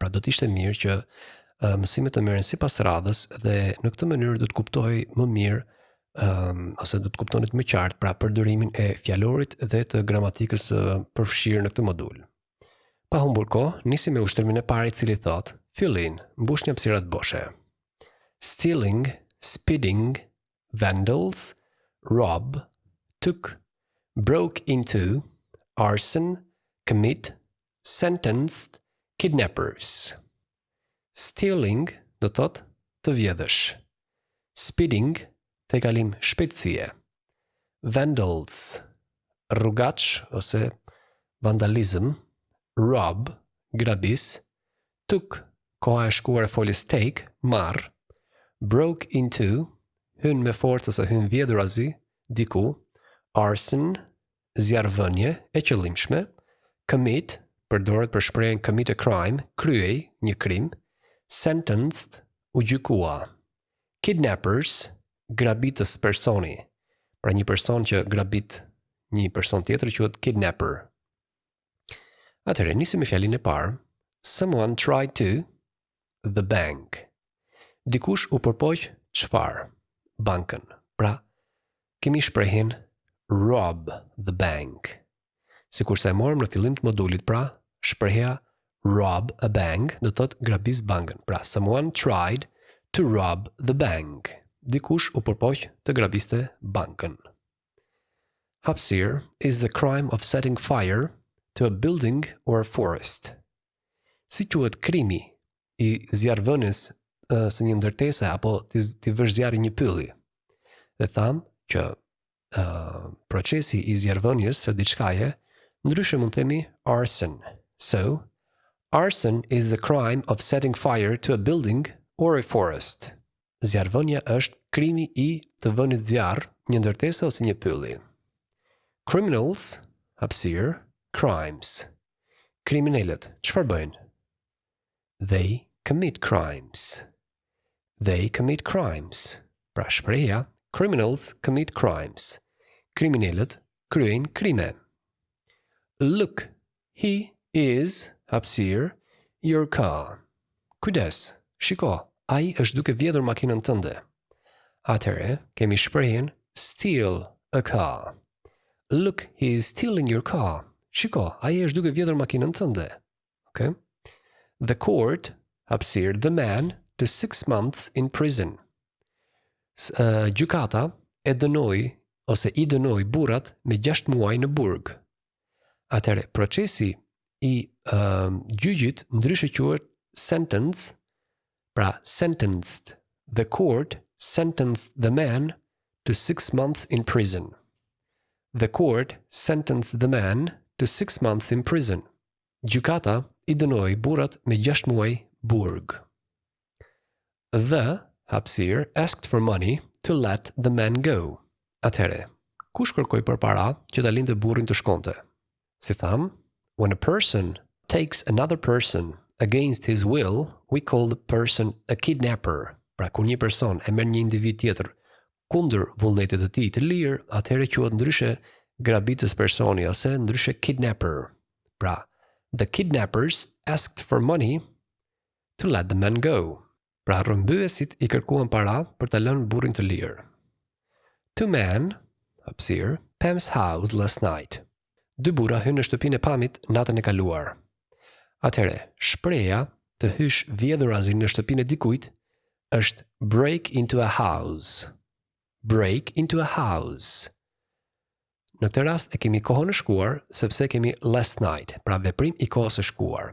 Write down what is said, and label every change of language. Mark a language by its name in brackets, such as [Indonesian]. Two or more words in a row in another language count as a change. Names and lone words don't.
[Albanian] Pra do të ishte mirë që mësimet të merren sipas radhës dhe në këtë mënyrë do të kuptohej më mirë ose do të kuptonit më qartë pra përdorimin e fjalorit dhe të gramatikës përfshirë në këtë modul. Pa humbur kohë, nisim me ushtrimin e parë i cili thot: fillin, mbushni hapësirat boshe. [English] Stealing, speeding, vandals, rob, took, broke into, arson, commit, sentenced, kidnappers. [Albanian] Stealing do thot të vjedhësh. Speeding të kalim shpejtësie. Vandals, rrugaç ose vandalizm. Rob, grabis. Took, koha e shkuar e folis take, marr. [English] Broke into, [Albanian] hyn me forcë ose hyn vjedhurazi, diku. Arson, zjarrvënie e qëllimshme. Commit, përdoret për shprehjen [English] commit a crime, [Albanian] kryej një krim. Sentenced, u gjykua. Kidnappers, grabitës personi. Pra një person që grabit një person tjetër quhet kidnapper. Atëherë nisim me fjalën e parë. [English] Someone tried to the bank. [Albanian] Dikush u përpoq çfarë? Bankën. Pra kemi shprehjen [English] rob the bank. [Albanian] Sikurse e morëm në fillim të modulit, pra shprehja [English] rob a bank [Albanian] do thotë grabis bankën. [English] Pra someone tried to rob the bank. [Albanian] Dikush u përpoq të grabiste bankën. [English] Hapësir is the crime of setting fire to a building or a forest. [Albanian] Si quhet krimi i zjarrvënies së një ndërtese apo ti vësh zjarri një pylli. Dhe tham që procesi i zjarrvënies së diçkaje ndryshe mund të themi arson. [English] So, arson is the crime of setting fire to a building or a forest. [Albanian] Zjarrvënia është krimi i të vënit zjarr një ndërtese ose një pylli. [English] Criminals, hapësir, crimes. [Albanian] Kriminalët, çfarë bëjnë? [English] They commit crimes. They commit crimes. [Albanian] Pra shprehja, [English] criminals commit crimes. [Albanian] Kriminalët kryejnë krime. [English] Look, he is, hapësir, your car. [Albanian] Kujdes, shiko. Ai është duke vjedhur makinën tënde. Atëherë, kemi shprehjen [English] steal a car. Look, he is stealing your car. [Albanian] Shiko, ai është duke vjedhur makinën tënde. Okay? [English] The court, hapësir, the man to 6 months in prison. [Albanian] Gjykata e dënoi ose i dënoi burrat me 6 muaj në burg. Atëherë, procesi i gjyqit ndryshe quhet sentence. Pra, sentenced. [English] The court sentenced the man to 6 months in prison. The court sentenced the man to 6 months in prison. [Albanian] Gjykata i dënoi burrat me 6 muaj burg. [English] The, hapësir, asked for money to let the man go. [Albanian] Atëherë, kush kërkoi përpara që ta linte burrin të shkonte? Si tham, [English] when a person takes another person against his will, we call the person a kidnapper. [Albanian] Pra, kur një person e merr një individ tjetër kundër vullnetit të tij të lirë, atëherë quhet ndryshe grabitës personi ose ndryshe kidnapper. Pra, [English] the kidnappers asked for money to let the man go. [Albanian] Pra, rrëmbyesit i kërkuan para për ta lënë burrin të lirë. [English] Two men, hapësir, Pam's house last night. [Albanian] Dy burra hynë në shtëpinë e Pamit natën e kaluar. Atëherë, shpreha të hysh vjedhurazi në shtëpinë e dikujt është [English] break into a house. Break into a house. [Albanian] Në këtë rast e kemi kohën e shkuar sepse kemi [English] last night, [Albanian] pra veprim i kohës së shkuar.